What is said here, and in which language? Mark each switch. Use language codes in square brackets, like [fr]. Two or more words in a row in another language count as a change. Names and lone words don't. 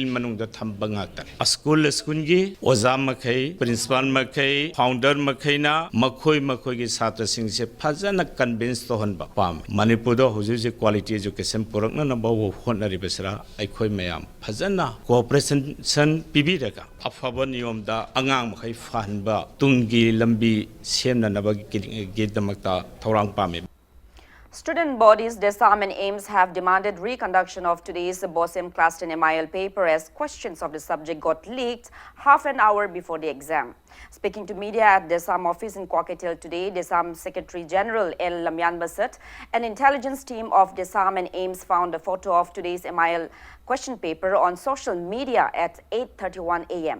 [mni] manungda thamba ngakta school gi oza makhai principal makhai founder makhai na makhoi gi satra sing se phajana convince to honba pam Manipur do hoji [en] quality education [mni] purakna na ba honari besra aikhoi mayam phajana cooperation san pibi daga afaba niyom da angang makhai fanba tungi lambi semna nabagi gidamakta thorang pame. [en] Student bodies DESAM and AIMS have demanded reconduction of today's BOSEM Class 10 MIL paper as questions of the subject got leaked half an hour before the exam. Speaking to media at DESAM office in Kwaketil today, DESAM Secretary General L. Lamyan Basat, an intelligence team of DESAM and AIMS found a photo of today's MIL question paper on social media at 8:31 a.m.